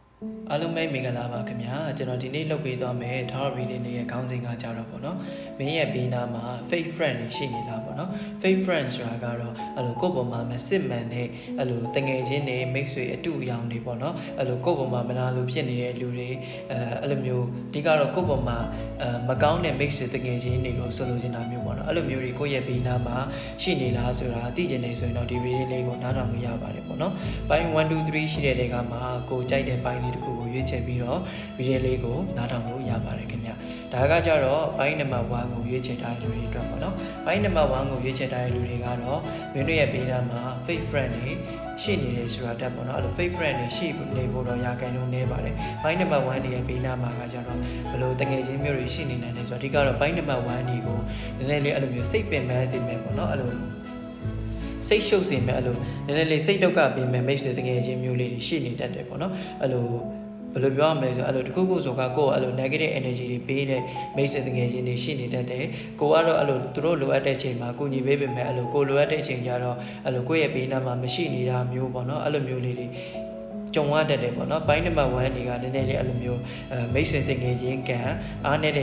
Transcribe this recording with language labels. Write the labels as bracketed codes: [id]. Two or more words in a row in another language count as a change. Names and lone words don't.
[my] အားလုံးပဲမင်္ဂလာပါခင်ဗျာကျွန်တော်ဒီနေ့လုပ်ပေးသွားမယ်ဒါတော့ reading လေးရဲ့ခေါင်းစဉ်ကကြတော့ပေါ့နော်မင်းရဲ့ဘေးနားမှာ [en] fake friend [my] တွေရှိနေလားပေါ့နော် [en] fake friend [my] ဆိုတာကတော့အဲ့လိုကိုယ့်ပေါ်မှာမစစ်မှန်တဲ့အဲ့လိုတငယ်ချင်းတွေမိတ်ဆွေအတူအယောင်တွေပေါ့နော်အဲ့လိုကိုယ့်ပေါ်မှာမနာလိုဖြစ်နေတဲ့လူတွေအဲ့လိုမျိုးဒီကတော့ကိုယ့်ပေါ်မှာမကောင်းတဲ့ မိတ်ဆွေတငယ်ချင်းတွေကိုဆိုလိုချင်တာမျိုးပေါ့နော်အဲ့လိုမျိုးတွေကိုယ့်ရဲ့ဘေးနားမှာရှိနေလားဆိုတာသိချင်နေဆိုရင်တော့ဒီ reading လေးကိုနားထောင်လို့ရပါတယ်ပေါ့နော်ပိုင်း1 2 3ရှိတဲ့တွေကမှာကိုကြိုက်တဲ့ပိုင်းလေးတစ်ခုကိုရွေးချယ်ပြီးတော့ video လေးကိုနားထောင်လို့ရပါတယ်ခင်ဗျ ဒါကကြတော့ပိုင်းနံပါတ်1ကိုရွေးချယ်ထားတဲ့လူတွေအတွက်ပေါ့နော်ပိုင်းနံပါတ်1ကိုရွေးချယ်ထားတဲ့လူတွေကတော့မင်းတို့ရဲ့ဘေးနားမှာ [en] fake friend [my] တွေရှိနေတယ်ဆိုတာတက်ပေါ့နော်အဲ့လို [en] fake friend [my] တွေရှိနေဖို့တော့ရာခိုင်နှုန်းနည်း ပါတယ်ပိုင်းနံပါတ်1တွေရဲ့ဘေးနားမှာကကြတော့ဘလို့တငယ်ချင်းမျိုးတွေရှိနေနိုင်တယ်ဆိုတော့အဓိကတော့ပိုင်းနံပါတ်1တွေကိုနည်းနည်းလေးအဲ့လိုမျိုးစိတ်ပင်ပန်းစေမယ်ပေါ့ နော်အဲ့လိုစိတ်ရှုပ်စေမယ်အဲ့လိုနည်းနည်းလေးစိတ်ဒုက္ခပေးမယ်မိတ်ဆွေတကယ်ချင်းမျိုးလေးတွေရှိနေတတ်တယ်ပေါ့နော်အဲ့လိုဘယ်လိုပြောရမလဲဆိုအဲ့လိုတခုခုဆိုကကိုယ်အဲ့လို [en] negative energy [my] တွေပေးတဲ့မိတ်ဆွေတကယ်ချင်းတွေရှိနေတတ်တယ်ကိုကတော့အဲ့လိုသူတို့လိုအပ်တဲ့ချိန်မှာကိုညီပေးပေမဲ့အဲ့လိုကိုလိုအပ်တဲ့ချိန်ကျတော့အဲ့လိုကိုယ့်ရဲ့ဘေးနားမှာမရှိနေတာမျိုးပေါ့နော်အဲ့လိုမျိုးလေးတွေကြုံရတတ်တယ်ပေါ့နော်ပိုင်းနံပါတ်1တွေကနည်းနည်းလေးအဲ့လိုမျိုးမိတ်ဆွေတကယ်ချင်းကံအားနေတဲ့